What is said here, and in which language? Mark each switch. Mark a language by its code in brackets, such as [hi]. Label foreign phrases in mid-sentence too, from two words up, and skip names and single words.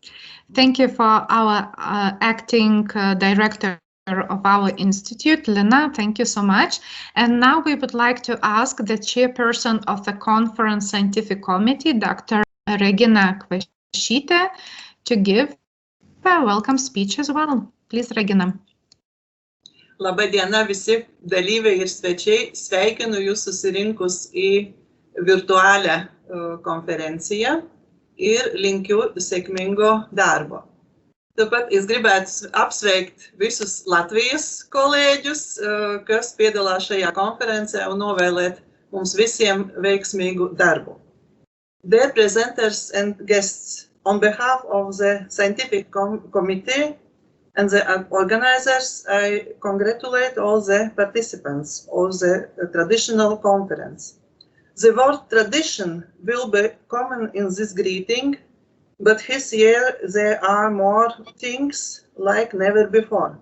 [en] Thank you for our acting director of our institute, Lina. Thank you so much. And now we would like to ask the chairperson of the conference scientific committee, Dr. Regina Kvašytė, to give a welcome speech as well. Please, Regina. [lt] Labą dieną visi dalyviai ir svečiai. Sveikinu jūs susirinkus į virtualią konferenciją ir linkiu sėkmingo darbo. [lv] Taip pat es gribētu apsveikt visus Latvijas kolēģus, kas piedalās šajā konferencē, un novēlēt mums visiem veiksmīgu darbu. [en] Dear presenters and guests, on behalf of the scientific committee and the organizers, I congratulate all the participants of the traditional conference. The word tradition will be common in this greeting, but this year there are more things like never before.